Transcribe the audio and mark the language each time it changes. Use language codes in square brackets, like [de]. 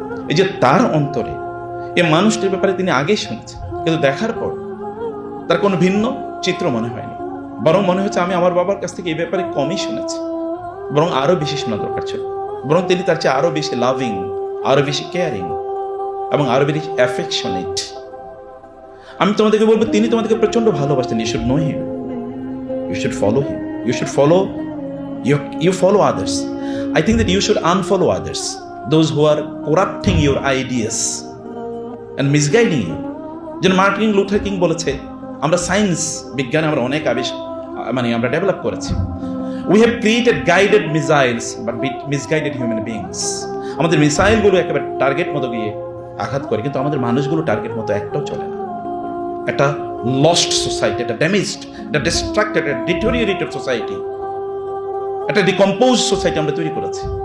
[bn] এই যে তার অন্তরে এই মানুষটির ব্যাপারে তিনি আগেই শুনেছেন, কিন্তু দেখার পর তার কোনো ভিন্ন চিত্র মনে হয়নি, বরং মনে হচ্ছে আমি আমার বাবার কাছ থেকে এই ব্যাপারে কমই শুনেছি, বরং আরো বেশি শোনা দরকার ছিল। বরং তিনি তার চেয়ে আরো বেশি লাভিং, আরো বেশি কেয়ারিং এবং আরো বেশি অ্যাফেকশনেট। আমি তোমাদেরকে বলবো, তিনি তোমাদেরকে প্রচন্ড ভালোবাসতেন। [en] You should know him, you should follow him, you should follow, you follow others. I think that you should unfollow others, those who are corrupting your ideas and misguiding you. [bn] যেন Martin Luther king বলেছে, আমরা science, বিজ্ঞানে আমরা অনেক আমরা develop করেছি। [en] We have created guided missiles but misguided human beings. [bn] আমাদের মিসাইলগুলো একেবারে টার্গেট মতো গিয়ে আঘাত করে, কিন্তু আমাদের মানুষগুলো টার্গেট মতো একটাও চলে না। একটা লস্ট সোসাইটি, একটা ড্যামেজড, একটা ডিস্ট্রাক্টেড, একটা ডিটোরিয়েটেড সোসাইটি, একটা ডিকম্পোজ সোসাইটি আমরা তৈরি করেছি।